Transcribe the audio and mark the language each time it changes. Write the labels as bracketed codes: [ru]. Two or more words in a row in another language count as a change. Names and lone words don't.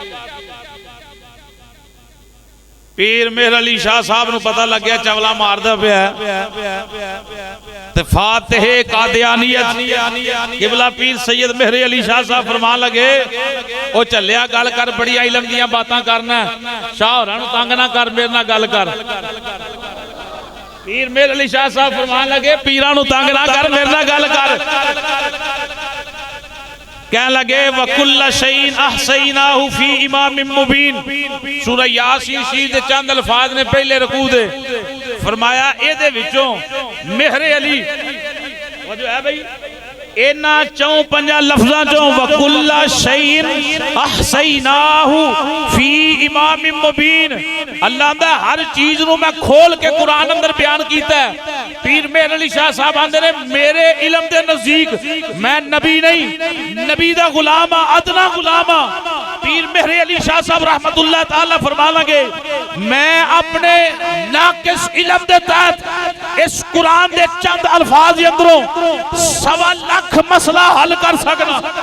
[pa] پیر مہر علی شاہ صاحب نوں پتا لگ گیا چولا ماردا پیا تے فاتحِ قادیانیت قبلہ پیر سید مہر علی شاہ صاحب فرمان لگے او چلیا گل کر بڑی علم دیاں باتاں کرنا، شاہ ہوراں نوں تنگ نا کر، میرے نال گل کر. پیر مہر علی شاہ صاحب فرمان لگے پیراں نوں تنگ نا کر، میرے نال گل کر. کہہ لگے [ar] وكل شيء أحصيناه في إمام مبين. [pa] سورہ یٰسین شریف دے چند الفاظ نے پہلے رکوع دے فرمایا ایدے وچوں مہر علی وہ جو ہے بھائی انہاں 4-5 لفظاں چوں [ar] وكل شيء أحصيناه في إمام مبين [pa] اللہ دا ہر چیز نوں میں کھول کے قرآن اندر بیان کیتا ہے. پیر مہر علی شاہ صاحب آندے نے میرے علم دے نزدیک میں نبی نہیں نبی دا غلام ہاں، ادنیٰ غلام ہاں. پیر مہر علی شاہ صاحب رحمۃ اللہ تعالیٰ فرما لگے میں اپنے ناقص علم دے تحت اس قرآن دے چند الفاظ اندروں 1.25 لاکھ مسئلہ حل کر سکنا.